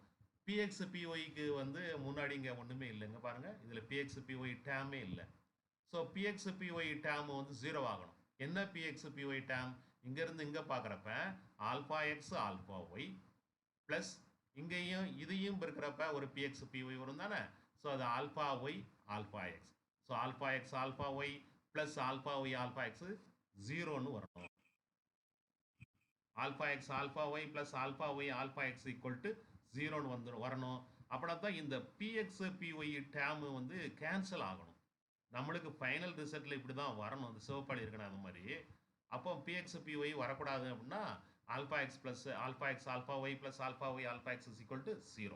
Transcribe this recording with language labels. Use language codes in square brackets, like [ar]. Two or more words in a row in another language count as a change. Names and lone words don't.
[en] px py [ta] வந்து முன்னாடி இங்கே ஒன்றுமே இல்லைங்க பாருங்கள், இதில் [en] px py term [ta] இல்லை. [en] so px py term [ta] வந்து 0 ஆகணும். என்ன [en] px py term? [ta] இங்கேருந்து இங்கே பார்க்குறப்ப [en] alpha x alpha y plus [ta] இதையும் பெருக்கிறப்ப ஒரு [en] px py [ta] வரும் தானே. [en] ஸோ அது alpha y alpha x. So alpha x alpha y plus alpha y alpha x 0ன்னு வரணும். alpha x alpha y plus alpha y alpha x equal to 0ன்னு வரணும். [ta] அப்படின்னா தான் இந்த [en] px py term [ta] வந்து கேன்சல் ஆகணும். நம்மளுக்கு [en] final result [ta] இப்படி தான் வரணும். அந்த சிவப்பாளி இருக்கணும் அந்த மாதிரி. [en] அப்போ px py [ta] வரக்கூடாது அப்படின்னா [en] alpha x plus alpha x alpha y plus alpha y alpha x is equal to 0.